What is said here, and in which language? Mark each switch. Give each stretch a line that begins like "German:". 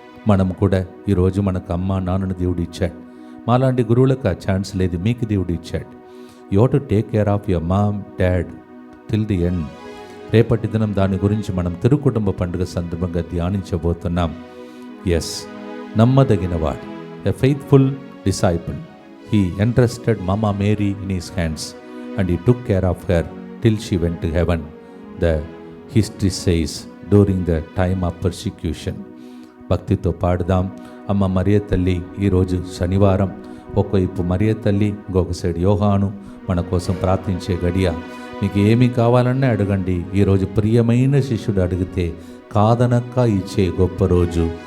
Telugu: మనం కూడా ఈరోజు మనకు అమ్మ నాన్నను దేవుడు ఇచ్చాడు. మాలాంటి గురువులకు ఆ ఛాన్స్ లేదు, మీకు దేవుడు ఇచ్చాడు.
English: You have to take care of your mom dad till the end.
Telugu: రేపటి దినం దాని గురించి మనం తిరుకుటుంబ పండుగ సందర్భంగా ధ్యానించబోతున్నాం.
English: yes,
Telugu: నమ్మదగినవాడు,
English: A faithful disciple. He entrusted Mama Mary in his hands and he took care of her till she went to heaven. The history says during the time of persecution.
Telugu: భక్తితో పాడుదాం. అమ్మ మరియ తల్లి, ఈరోజు శనివారం. ఒకవైపు మరియ తల్లి, ఇంకొక సైడ్ యోహాను మన కోసం ప్రార్థించే గడియ. మీకు ఏమి కావాలన్నా అడగండి. ఈరోజు ప్రియమైన శిష్యుడు అడిగితే కాదనక్క ఇచ్చే గొప్ప రోజు.